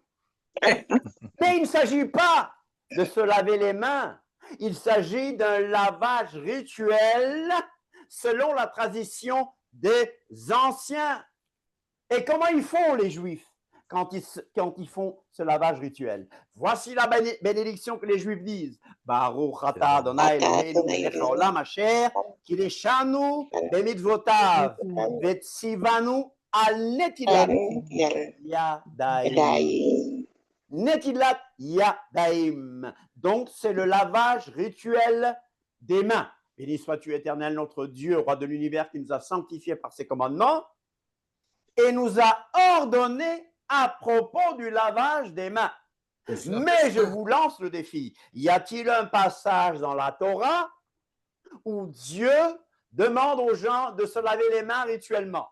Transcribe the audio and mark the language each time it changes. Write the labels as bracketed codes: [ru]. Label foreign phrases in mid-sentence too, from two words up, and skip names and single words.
[fr] Mais il ne s'agit pas de se laver les mains. Il s'agit d'un lavage rituel selon la tradition des anciens. Et comment ils font les Juifs quand ils font ce lavage rituel? Voici la bénédiction que les Juifs disent. [he] ברוך אתה אדני אלהינו מלך העולם אשר קדשנו במצותיו וצונו על נטילת ידים. נטילת ידים. [fr] Donc, c'est le lavage rituel des mains. Béni sois-tu, Éternel, notre Dieu, roi de l'univers, qui nous a sanctifiés par ses commandements et nous a ordonné à propos du lavage des mains. Mais je vous lance le défi. Y a-t-il un passage dans la Torah où Dieu demande aux gens de se laver les mains rituellement?